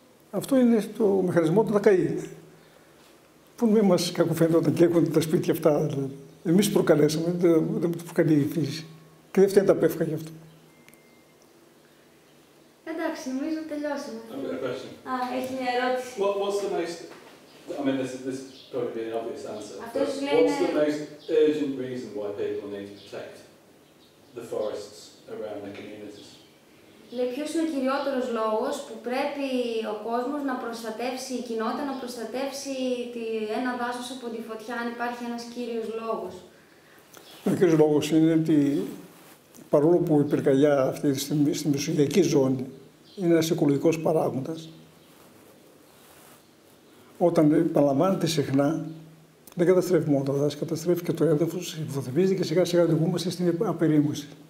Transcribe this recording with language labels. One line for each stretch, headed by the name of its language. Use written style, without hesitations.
Greek: Αυτό είναι το μηχανισμό του να καεί. Που μην μας κακοφαίνεται όταν καίγονται τα σπίτια αυτά. Δηλαδή. Εμείς προκαλέσαμε, δεν το προκαλεί η φύση. Και δεν φταίνε τα πεύκα γι' αυτό. Εντάξει, νομίζω τελειώσαμε. Έχει μια ερώτηση.
English: What's the most, I mean this probably be an obvious answer. What's the most urgent reason why people need to protect the forests around their communities?
Greek: Λέει, ποιος είναι ο κυριότερος λόγος που πρέπει ο κόσμος να προστατεύσει, η κοινότητα να προστατεύσει ένα δάσος από τη φωτιά, αν υπάρχει ένας κύριος λόγος? Ο κύριος λόγος είναι ότι παρόλο που η πυρκαγιά αυτή στη μεσογειακή ζώνη είναι ένας οικολογικός παράγοντας, όταν επαναλαμβάνεται συχνά, δεν καταστρέφει μόνο τα δάση, καταστρέφει και το έδαφος, υποβοθεμίζει και σιγά σιγά οδηγούμαστε στην απερίμωση.